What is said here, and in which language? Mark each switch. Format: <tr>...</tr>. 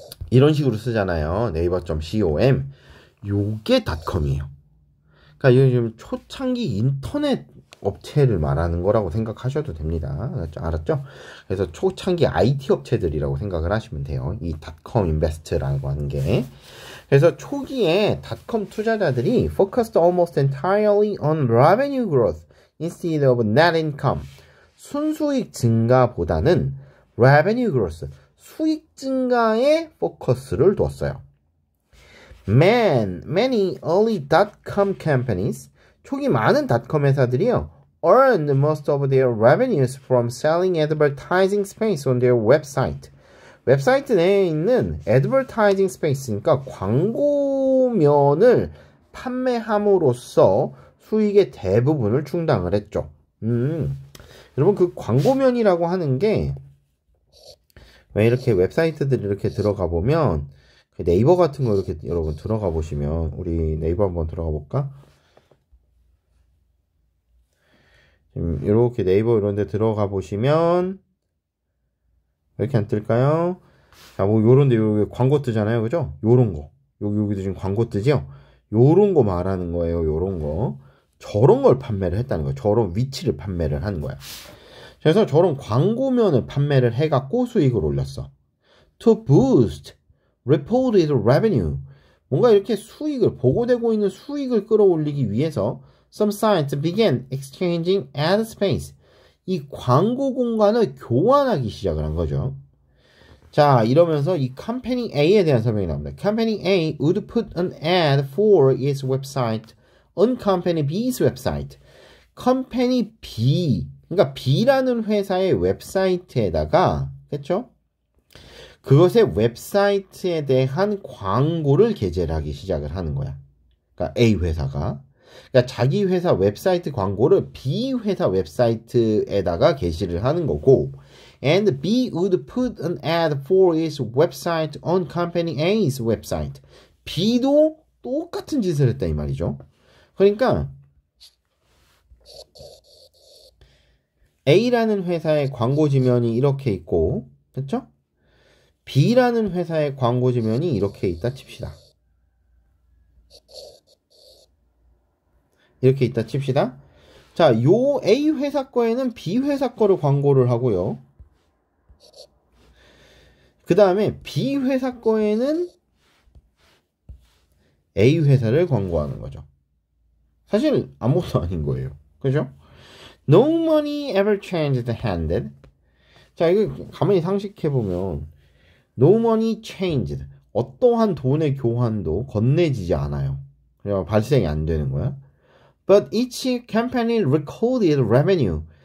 <ko>이런 식으로 쓰잖아요. 네이버.com. 요게 닷컴이에요. 그러니까 요즘 초창기 인터넷 업체를 말하는 거라고 생각하셔도 됩니다. 알았죠? 그래서 초창기 IT 업체들이라고 생각을 하시면 돼요. 이 닷컴 인베스트라고 하는 게. 그래서 초기에 닷컴 투자자들이</ko> <en>focused almost entirely on revenue growth instead of net income.</en> <ko>순수익 증가보다는 revenue growth, 수익 증가에 포커스를 뒀어요.</ko> <en>Many early dot-com companies,</en> <ko>초기 많은 닷컴 회사들이요,</ko> <en>earned most of their revenues from selling advertising space on their website.</en> <ko>웹사이트 내에 있는 advertising space니까 광고면을 판매함으로써 수익의 대부분을 충당을 했죠. 여러분 그 광고면이라고 하는 게 왜 이렇게 웹사이트들 이렇게 들어가 보면 네이버 같은 거 이렇게 여러분 들어가 보시면 우리 네이버 한번 들어가 볼까? 이렇게 네이버 이런 데 들어가 보시면 왜 이렇게 안 뜰까요? 자, 뭐 요런데 여기 광고 뜨잖아요. 그죠? 요런 거. 여기도 지금 광고 뜨죠? 요런 거 말하는 거예요. 요런 거. 저런 걸 판매를 했다는 거예요. 저런 위치를 판매를 한 거야. 그래서 저런 광고면을 판매를 해갖고 수익을 올렸어.</ko> <en>To boost reported revenue.</en> <ko>뭔가 이렇게 수익을, 보고되고 있는 수익을 끌어올리기 위해서</ko> <en>some sites began exchanging ad space.</en> <ko>이 광고 공간을 교환하기 시작을 한 거죠. 자, 이러면서 이 컴퍼니 A에 대한 설명이 나옵니다.</ko> <en>컴퍼니 A would put an ad for its website on 컴퍼니 B's website.</en> <ko>컴퍼니 B, 그러니까 B라는 회사의 웹사이트에다가, 그렇죠? 그것의 웹사이트에 대한 광고를 게재를 하기 시작을 하는 거야. 그러니까 A 회사가. 그러니까 자기 회사 웹사이트 광고를 B 회사 웹사이트에다가 게시를 하는 거고,</ko> <en>and B would put an ad for its website on company A's website.</en> <ko>B도 똑같은 짓을 했다 이 말이죠. 그러니까 A라는 회사의 광고 지면이 이렇게 있고, 그렇죠? B라는 회사의 광고 지면이 이렇게 있다 칩시다. 이렇게 있다 칩시다. 자, 요 A 회사 거에는 B 회사 거를 광고를 하고요. 그 다음에 B 회사 거에는 A 회사를 광고하는 거죠. 사실 아무것도 아닌 거예요. 그죠?</ko> <en>No money ever changed handed.</en> <ko>자, 이거 가만히 상식해보면</ko> <en>No money changed.</en> <ko>어떠한 돈의 교환도 건네지지 않아요. 그냥 발생이 안 되는 거야.</ko> <en>But each company recorded revenue.</en>